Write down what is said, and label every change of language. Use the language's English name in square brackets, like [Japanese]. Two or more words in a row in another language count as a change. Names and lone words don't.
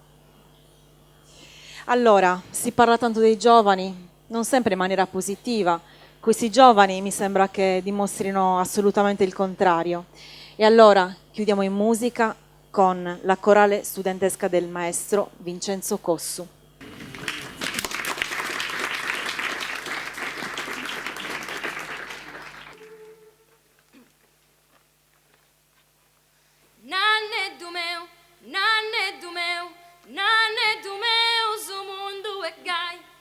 [Italian] Allora, si parla tanto dei giovani, non sempre in maniera positiva. Questi giovani mi sembra che dimostrino assolutamente il contrario. E allora chiudiamo in musica con la corale studentesca del maestro Vincenzo Cossu. [Sardinian] Nanne du meu, zo mundu e gai.